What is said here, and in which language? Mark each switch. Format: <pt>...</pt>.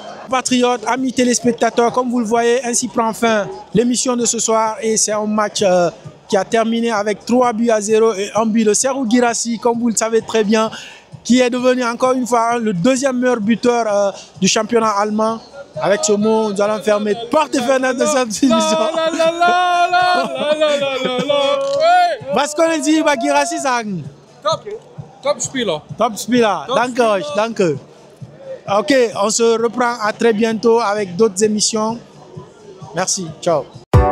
<fr>Patriotes, amis téléspectateurs, comme vous le voyez, ainsi prend fin l'émission de ce soir et c'est un match qui a terminé avec 3-0 et un but de Serhou Guirassi, comme vous le savez très bien, qui est devenu encore une fois le deuxième meilleur buteur du championnat allemand. Avec ce mot, nous allons fermer porte et fenêtre de cette émission.</fr> <de>Was können Sie über Guirassi sagen? Top Spieler. Top Spieler. Danke euch, danke.</de> <fr>Ok, on se reprend à très bientôt avec d'autres émissions. Merci, ciao.</fr>